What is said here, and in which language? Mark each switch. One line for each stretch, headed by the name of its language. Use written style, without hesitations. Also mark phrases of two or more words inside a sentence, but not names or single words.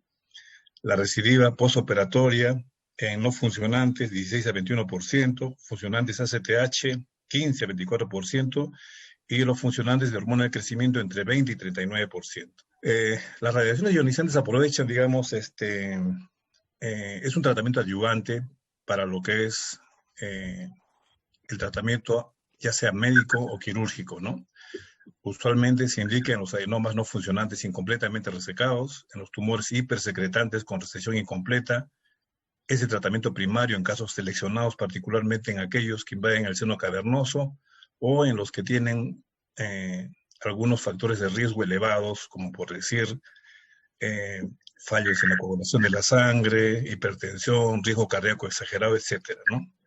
Spanish: La recidiva postoperatoria en no funcionantes, 16-21%, funcionantes ACTH, 15-24%, y los funcionantes de hormona de crecimiento entre 20 y 39%. Las radiaciones ionizantes aprovechan, digamos, es un tratamiento adyuvante para lo que es el tratamiento, ya sea médico o quirúrgico, ¿no? Usualmente se indica en los adenomas no funcionantes incompletamente resecados, en los tumores hipersecretantes con resección incompleta. Es el tratamiento primario en casos seleccionados, particularmente en aquellos que invaden el seno cavernoso o en los que tienen algunos factores de riesgo elevados, como por decir fallos en la coagulación de la sangre, hipertensión, riesgo cardíaco exagerado, etcétera, ¿no?